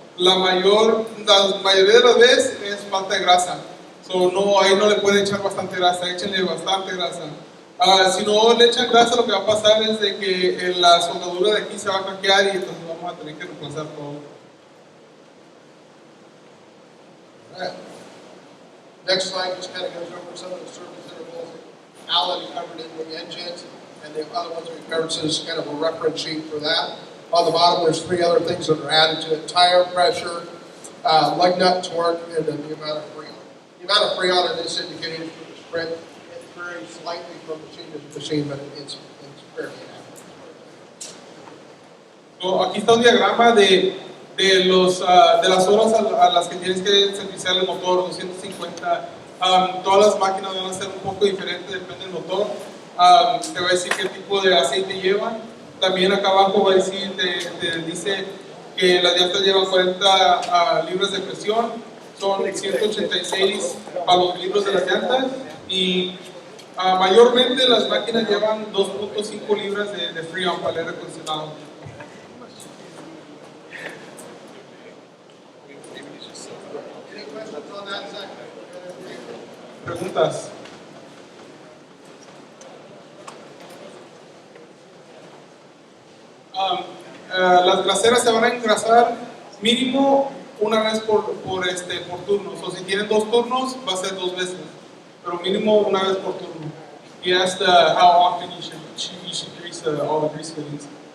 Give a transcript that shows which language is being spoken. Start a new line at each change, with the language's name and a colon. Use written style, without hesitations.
Spanish: la mayoría de las veces es falta de grasa. So, no, ahí no le pueden echar bastante grasa, échenle bastante grasa. Si no le echan grasa, lo que va a pasar es de que la soldadura de aquí se va a craquear y entonces vamos a tener que reemplazar todo.
English: Alright. Next slide just kind of goes over some of the service intervals that Alan covered in the engines, and the other ones we covered, so it's kind of a reference sheet for that. On the bottom, there's 3 other things that are added to it: tire pressure, lug nut torque, and then the amount of freon. The amount of freon in this indicated for the sprint, it varies slightly from machine to machine, but it's fairly accurate.
Spanish: So, aquí está un diagrama de las horas a las que tienes que serviciar el motor, 250. Todas las máquinas van a ser un poco diferentes, depende del motor. Te va a decir qué tipo de aceite llevan. También acá abajo va a decir, te dice que las llantas llevan 40 libras de presión, son 186 para los libros de las llantas, y mayormente las máquinas llevan 2.5 libras de freon para el aire acondicionado.
English: Any questions on that section?
Spanish: Preguntas. Las graseras se van a engrasar mínimo una vez por turno. O si tienen 2 turnos, va a ser 2 veces, pero mínimo una vez por turno.
English: He asked how often you should grease all the grease fittings.